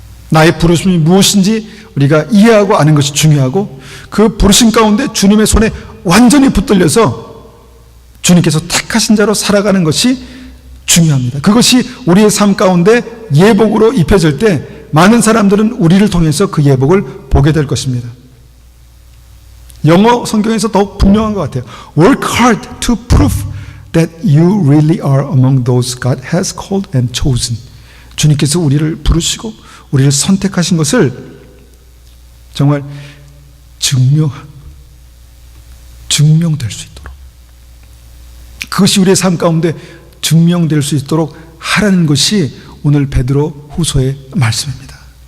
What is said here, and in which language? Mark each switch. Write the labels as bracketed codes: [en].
[ko] 나의 부르심이 무엇인지 우리가 이해하고 아는 것이 중요하고 그 부르심 가운데 주님의 손에 완전히 붙들려서 주님께서 택하신 자로 살아가는 것이 중요합니다. 그것이 우리의 삶 가운데 예복으로 입혀질 때 많은 사람들은 우리를 통해서 그 예복을 보게 될 것입니다. 영어 성경에서 더 분명한 것 같아요. [en] Work hard to prove that you really are among those God has called and chosen. [ko] 주님께서 우리를 부르시고 우리를 선택하신 것을 정말 증명될 수 있도록, 그것이 우리의 삶 가운데 증명될 수 있도록 하라는 것이 오늘 베드로 후서의 말씀입니다.